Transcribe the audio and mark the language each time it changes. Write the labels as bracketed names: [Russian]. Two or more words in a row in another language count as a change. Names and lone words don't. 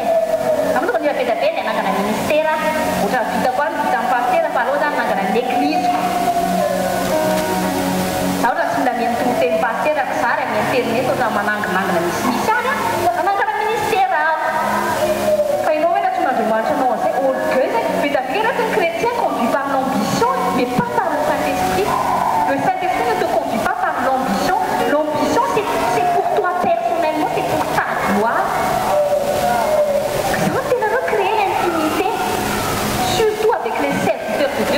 [Malagasy] Amin'izao ny raha be ny anangana ministère ohatra vita koa ny vita amin'ny pastera fa aleo zany anangana ny église. Teny pastera zary amin'ny internet ohatran'ny mananginangina misimisy any anangana ministère fa ianao hoe natsoan'Andriamanitra anao an'izay orgueil zay vita avy ny [French] chrétien conduit par l'ambition mais pas par le Saint-Esprit. Le Saint-Esprit ne te conduit pas par l'ambition. L'ambition c'est pour toi personnellement, c'est pour ta gloire. Ça va te créer l'intimité, surtout avec les serviteurs de Dieu.